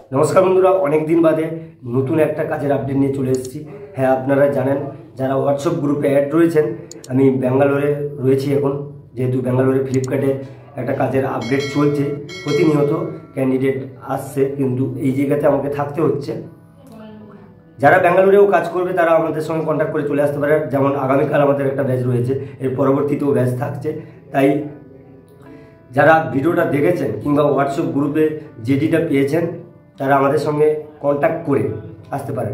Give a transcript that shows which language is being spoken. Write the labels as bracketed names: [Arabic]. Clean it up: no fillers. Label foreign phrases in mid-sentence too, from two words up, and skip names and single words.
[Bangla] নমস্কার বন্ধুরা অনেক দিন বাদে নতুন এক কাজের আপডেট নিয়ে চলে এসেছি। হ্যাঁ আপনারা জানেন যারা হোয়াটসঅ্যাপ গ্রুপে অ্যাড রয়েছেন আমি বেঙ্গালোরে রয়েছি এখন যেহেতু বেঙ্গালোরে ফ্লিপকার্টে এক কাজের আপডেট চলছে প্রতিনিয়ত ক্যান্ডিডেট আসছে কিন্তু এই জায়গাতে আমাকে থাকতে হচ্ছে। যারা বেঙ্গালুরেও কাজ করবে তারা আমাদের সঙ্গে কন্টাক্ট করে চলে আসতে পারে। যেমন আগামীকাল আমাদের একটা ব্যাচ রয়েছে, এর পরবর্তীতেও ব্যাচ থাকছে। তাই যারা ভিডিওটা দেখেছেন কিংবা হোয়াটসঅ্যাপ গ্রুপে যেটিটা পেয়েছেন তারা আমাদের সঙ্গে কন্ট্যাক্ট করে আসতে পারেন।